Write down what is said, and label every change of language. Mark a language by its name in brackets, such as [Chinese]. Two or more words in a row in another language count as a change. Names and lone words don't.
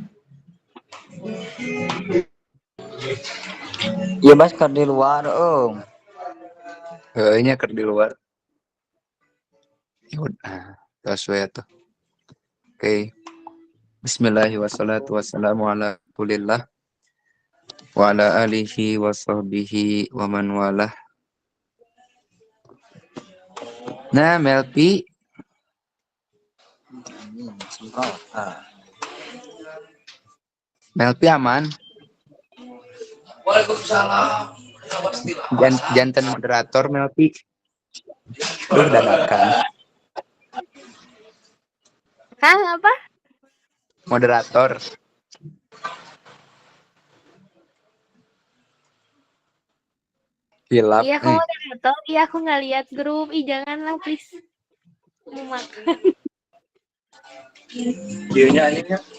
[Sundanese] Iya, Bas, keur di luar, Om. Heunya keur di luar. Yaudah, tos we atuh. Oke. [Arabic] بسم الله الرحمن الرحيم والصلاة والسلام على رسول الله وعلى آله وصحبه ومن والاه. [Indonesian] Nah, Melpi. Melpi aman? [Arabic] وعليكم السلام. [Indonesian] Jantan moderator Melpi. Duh, dadakan. Hah, apa? [Sundanese] Moderator. Hilap. [Indonesian] Iya, aku moderator. Iya, aku nggak lihat grup. Ih, janganlah, please. Mau makan. [Sundanese] Dieunya anjingnya.